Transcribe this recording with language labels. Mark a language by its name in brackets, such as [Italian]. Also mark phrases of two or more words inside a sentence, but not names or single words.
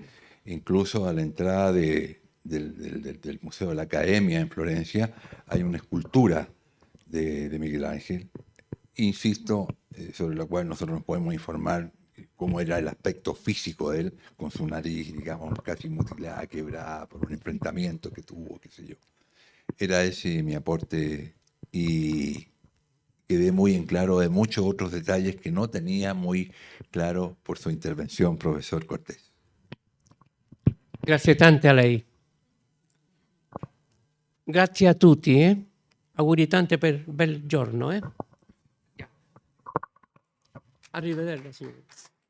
[Spanish] Incluso a la entrada del Museo de la Academia en Florencia hay una escultura de Miguel Ángel, insisto, sobre la cual nosotros nos podemos informar cómo era el aspecto físico de él, con su nariz, digamos, casi mutilada, quebrada por un enfrentamiento que tuvo, qué sé yo. Era ese mi aporte y quedé muy en claro de muchos otros detalles que no tenía muy claro por su intervención, profesor Cortés. [Italian] Grazie tante a lei. Grazie a tutti. Auguri tante per bel giorno. Arrivederla, signore.